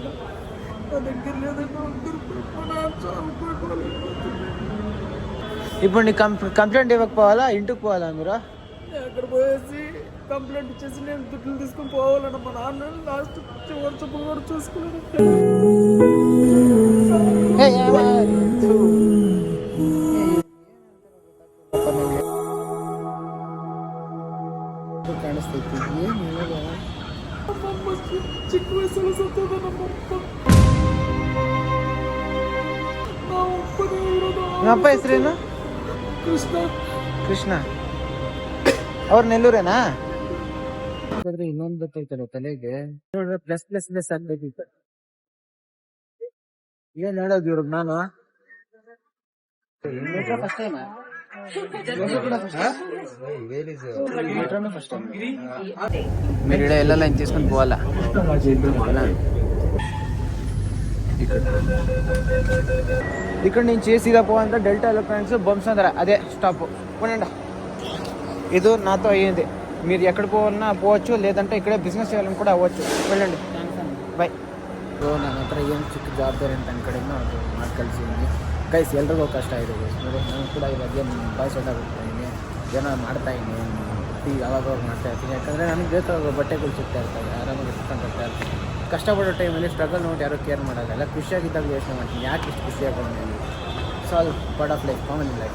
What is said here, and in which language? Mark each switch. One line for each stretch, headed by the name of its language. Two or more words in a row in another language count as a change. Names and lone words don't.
Telugu: నా దగ్గర లేదు. ఇప్పుడు నీకు కంప్లైంట్ ఇవ్వకపోవాలా, ఇంటికి పోవాలా మీరు? అక్కడ పోయేసి కంప్లైంట్ ఇచ్చేసి నేను దుడ్లు తీసుకొని పోవాలన్న. మా నాన్న లాస్ట్ చివరి చూపు కూడా చూసుకున్నాను.
Kannada: ಕಾಣಿಸ್ತೈತಿ. ಚಿಕ್ಕ ವಯಸ್ಸಲ್ಲಿ ಸತ್ತದ ನಮ್ಮಪ್ಪ. ನಿಮ್ಮ ಅಪ್ಪ ಹೆಸರೇನು? ಕೃಷ್ಣ. ಅವ್ರು ನೆಲ್ಲೂರೇನಾ? ಇನ್ನೊಂದು ಗೊತ್ತೈತಲ್ಲ ತಲೆಗೆ, ನೋಡ್ರೆ ಪ್ಲಸ್ ಆಗ್ಬೇಕಿತ್ತು. ಏನ್ ಹೇಳೋದು ಇವ್ರಿಗೆ ನಾನು?
Telugu: మీరు ఎలా లైన్ తీసుకొని పోవాలా? ఇక్కడ నుంచి సీదా పోవాలంటే డెల్టా ఎలక్ట్రానిక్స్ బొమ్సందర, అదే స్టాప్. పోనండి, ఇది నాతో అయ్యింది. మీరు ఎక్కడ పోవాలన్నా పోవచ్చు, లేదంటే ఇక్కడే బిజినెస్ చేయాలని కూడా అవ్వచ్చు. వెళ్ళండి, బాయ్.
Kannada: ನನ್ನ ಹತ್ರ ಏನು ಚಿಕ್ಕ ಜವಾಬ್ದಾರಿ ಅಂತ ನನ್ನ ಕಡೆಯಿಂದ ಅದು ಮಾಡಿ ಕಳಿಸಿದ್ದೀನಿ. ಗೈಸ್ ಎಲ್ರಿಗೂ ಕಷ್ಟ ಇದೆ ಗೈಸ್. ನೋಡಿ ನಾನು ಕೂಡ ಇವಾಗ ಏನು
English: boys out
Kannada: ಆಗಿರ್ತಾಯಿದ್ದೀನಿ, ಏನೋ ಮಾಡ್ತಾಯಿದ್ದೀನಿ, ಯಾವಾಗ ಮಾಡ್ತಾ ಇರ್ತೀನಿ. ಯಾಕಂದರೆ ನನಗೆ ಬೇಕಾಗೋ ಬಟ್ಟೆಗಳು ಸಿಗ್ತಾ ಇರ್ತವೆ, ಆರಾಮಾಗಿ ಇಟ್ಕೊಂಡು ಬರ್ತಾ ಇರ್ತೀನಿ. ಕಷ್ಟಪಡೋ ಟೈಮಲ್ಲಿ ಸ್ಟ್ರಗಲ್ ನೋಡಿ ಯಾರೂ ಕೇರ್ ಮಾಡೋಲ್ಲ. ಖುಷಿಯಾಗಿದ್ದಾಗ ಯೋಚನೆ ಮಾಡ್ತೀನಿ, ಯಾಕೆ ಇಷ್ಟು ಖುಷಿಯಾಗಿ
English: solve part of life, common life.